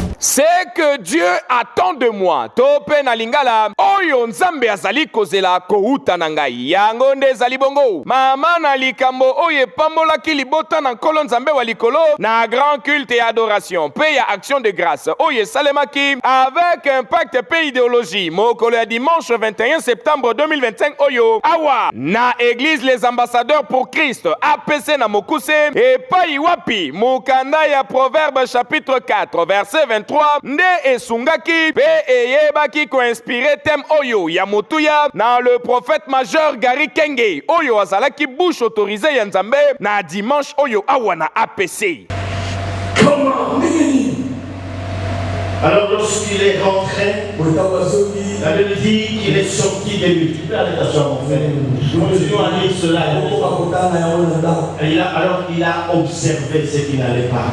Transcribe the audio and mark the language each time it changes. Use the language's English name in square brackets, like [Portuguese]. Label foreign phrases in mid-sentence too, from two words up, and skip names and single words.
[French] C'est que Dieu attend de moi. [Lingala] Tope na lingala. Oyo nzambe azali kozela kouta na ngai. Yango nde ezali bongo. Mama na likambo oye pambola ki libota na nkolo nzambe wa likolo na [French] grand culte et adoration. [Lingala] Pe ya [French] action de grâce. [Lingala] Oye salemaki [French] avec impact [Lingala] pe idéologie. Mokolo ya dimanche 21 septembre 2025 oyo. Awa na église les ambassadeurs pour Christ. APC na mokuse et pai wapi. Mukanda ya Proverbe chapitre 4 verset 23. Nde esungaki pe eyebaki ko inspiré thème oyo ya motuya na [French] le prophète majeur [Lingala] Gary Kenge. Oyo azalaki [French] bouche autorisée [Lingala] ya nzambe na dimanche oyo awa na APC. [French] Comment? Alors lorsqu'il est rentré, la Bible dit qu'il est sorti des multiples. Attention mon frère. Continuons à lire cela. Alors il a observé ce qui n'allait pas.